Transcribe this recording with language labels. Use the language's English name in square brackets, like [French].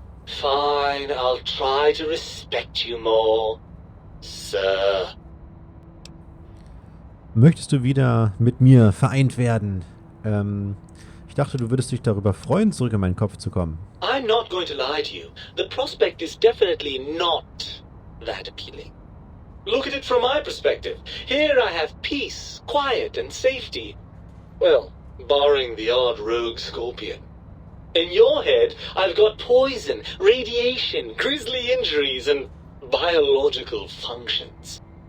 [English] Fine, I'll try to respect you more, Sir. [German] Möchtest du wieder mit mir vereint werden? Ich dachte, du würdest dich darüber freuen, zurück in meinen Kopf zu kommen. [English] I'm not going to lie to you. The prospect is definitely not that appealing. Look at it from my perspective. Here I have peace, quiet, and safety. Well, barring the odd rogue scorpion. In your head, I've got poison, radiation, grisly injuries, and biological functions.